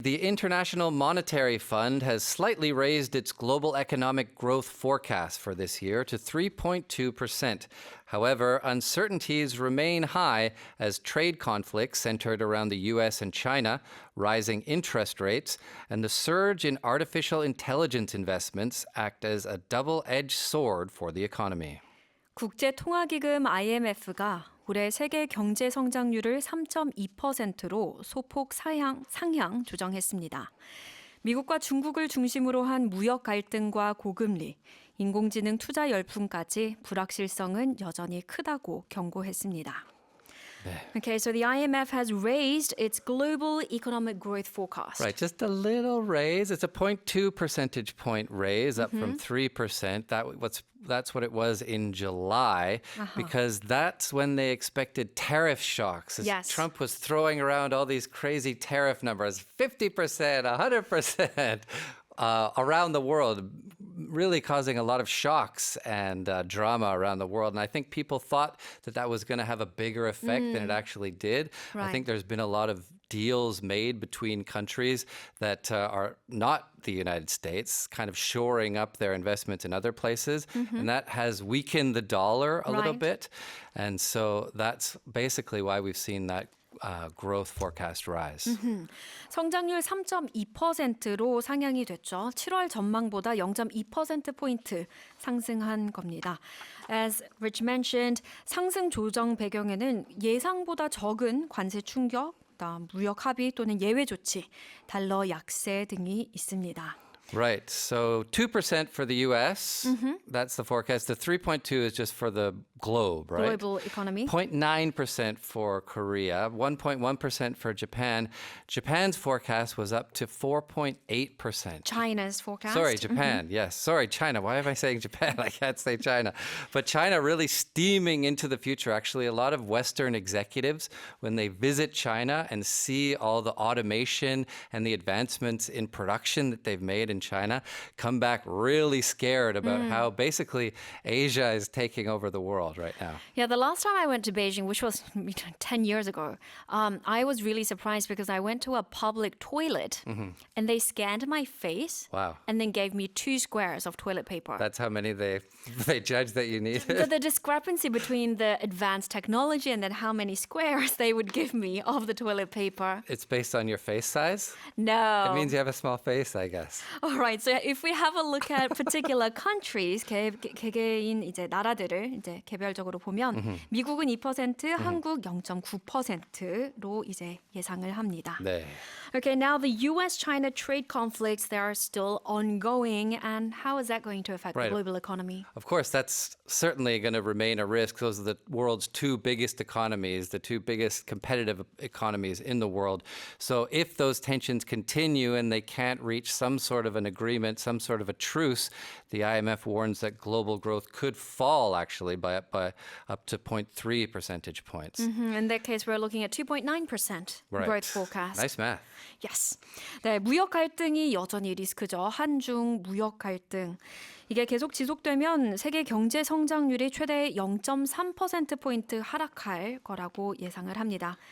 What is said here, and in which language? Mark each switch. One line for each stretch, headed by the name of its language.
English: The International Monetary Fund has slightly raised its global economic growth forecast for this year to 3.2%. However, uncertainties remain high as trade conflicts centered around the US and China, rising interest rates, and the surge in artificial intelligence investments act as a double-edged sword for the economy.
Korean: 국제통화기금 IMF가 올해 세계 경제 성장률을 3.2%로 소폭 상향 조정했습니다. 미국과 중국을 중심으로 한 무역 갈등과 고금리, 인공지능 투자 열풍까지 불확실성은 여전히 크다고 경고했습니다.
English: Okay, so the IMF has raised its global economic growth forecast. Right, just a little raise. It's a 0.2 percentage point raise up from 3%. That's what it was in July because that's when they expected tariff shocks. As Yes. Trump was throwing around all these crazy tariff numbers, 50%, 100%. Around the world, really causing a lot of shocks and drama around the world. And I think people thought that that was going to have a bigger effect than it actually did. I Right. think there's been a lot of deals made between countries that are not the United States, kind of shoring up their investments in other places. And that has weakened the dollar a little Right. bit. And so that's basically why we've seen that growth forecast rise.
Korean: 성장률 3.2%로 상향이 됐죠. 7월 전망보다 0.2%포인트 상승한 겁니다.
English: As Rich mentioned,
Korean: 상승 조정 배경에는 예상보다 적은 관세 충격, 무역 합의 또는 예외 조치, 달러 약세 등이 있습니다.
English: Right. So 2% for the US. That's the forecast. The 3.2 is just for the globe, right? Global economy. 0.9% for Korea, 1.1% for Japan. Japan's forecast was up to 4.8%. China's forecast. Sorry, Japan. Yes. Sorry, China. Why am I saying Japan? I can't say China. But China really steaming into the future. Actually, a lot of Western executives, when they visit China and see all the automation and the advancements in production that they've made in China, come back really scared about how basically Asia is taking over the world right now. Yeah, the last time I went to Beijing, which was 10 years ago, I was really surprised because I went to a public toilet and they scanned my face Wow. and then gave me 2 squares of toilet paper. That's how many they judge that you need. The discrepancy between the advanced technology and then how many squares they would give me of the toilet paper. It's based on your face size? No. It means you have a small face, I guess. All right. So if we have a look at particular countries,
Korean: 개개인 이제 나라들을 이제 개별적으로 보면 미국은 2%, 한국 0.9%로 이제 예상을 합니다. 네.
English: Okay, now the US-China trade conflicts, they are still ongoing, and how is that going to affect Right. the global economy? Of course, that's certainly going to remain a risk. Those are the world's two biggest economies, the two biggest competitive economies in the world. So if those tensions continue and they can't reach some sort of an agreement, some sort of a truce, the IMF warns that global growth could fall actually by up to 0.3 percentage points. In that case, we're looking at 2.9% Right. growth forecast. Nice math. Yes.
Korean: 네, 무역 갈등이 여전히 리스크죠. 한중 무역 갈등. 이게 계속 지속되면 세계 경제 성장률이 최대 0.3%포인트 하락할 거라고 예상을 합니다.